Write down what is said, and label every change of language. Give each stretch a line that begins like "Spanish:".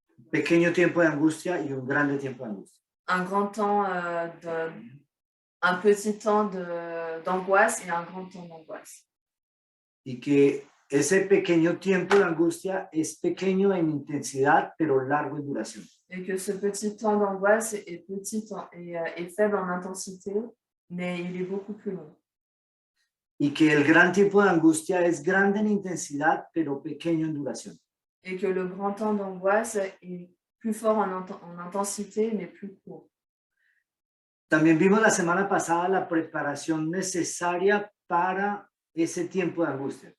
Spanish: Pequeño tiempo de angustia y un grande tiempo de angustia.
French: un grand temps, un petit temps d'angoisse et un grand temps d'angoisse.
Spanish: Y que ese pequeño tiempo de angustia es pequeño en intensidad, pero largo en duración.
French: Et que ce petit temps d'angoisse est petit et faible en intensité, mais il est beaucoup plus long.
Spanish: Y que el gran tiempo de angustia es grande en intensidad, pero pequeño en duración.
French: Et que le grand temps d'angoisse est plus fort en intensité, mais plus court.
Spanish: También vimos la semana pasada la preparación necesaria para ese tiempo de angustia.